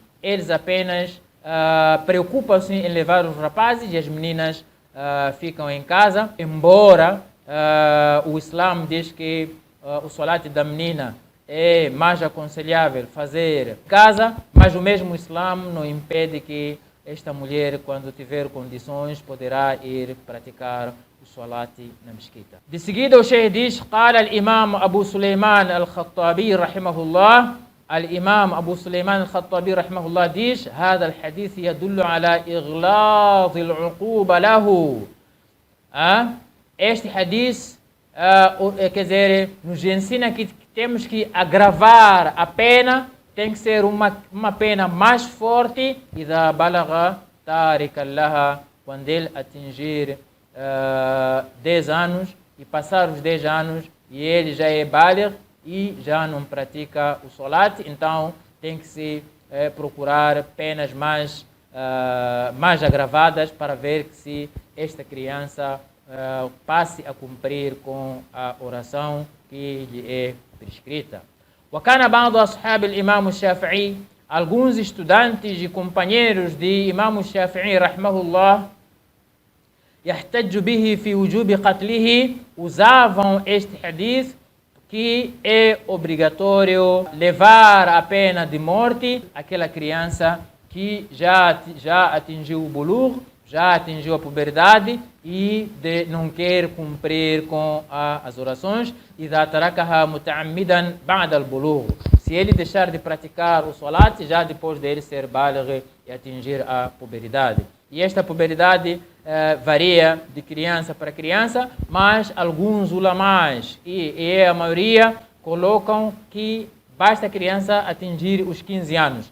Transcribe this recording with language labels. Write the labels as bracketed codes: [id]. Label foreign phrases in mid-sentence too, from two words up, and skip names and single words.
[pt] eles apenas preocupam-se em levar os rapazes e as meninas ficam em casa, embora o Islã diz que o salat da menina é mais aconselhável fazer em casa, mas o mesmo Islã não impede que esta mulher, quando tiver condições, poderá ir praticar o salat na mesquita. De seguida o Sheikh diz, [ar] قال الإمام أبو سليمان الخطابي رحمه الله, الإمام أبو سليمان الخطابي رحمه الله diz, هذا الحديث يدل على إغلاظ العقوبة له. [pt] Este hadith, quer dizer, nos ensina que temos que agravar a pena, tem que ser uma pena mais forte, [ar] إذا بلغ تارك لها, [pt] quando ele atingir 10 anos e passar os 10 anos e ele já é baligh e já não pratica o salat, então tem que se procurar penas mais agravadas para ver que se esta criança passe a cumprir com a oração que lhe é prescrita. [ar] وكان بعض أصحاب الإمام الشافعي, [pt] alguns estudantes e companheiros de Imam Shafi'i rahimahullah, [ar] يحتج به في وجوب قتله, [pt] usavam este hadith que é obrigatório levar a pena de morte aquela criança que já atingiu o bulugh, já atingiu a puberdade e não quer cumprir com as orações. [ar] إذا تركها متعمدا بعد البلوغ, [pt] se ele deixar de praticar o salat já depois dele ser baligh e atingir a puberdade. E esta puberdade varia de criança para criança, mas alguns ulamás e a maioria colocam que basta a criança atingir os 15 anos.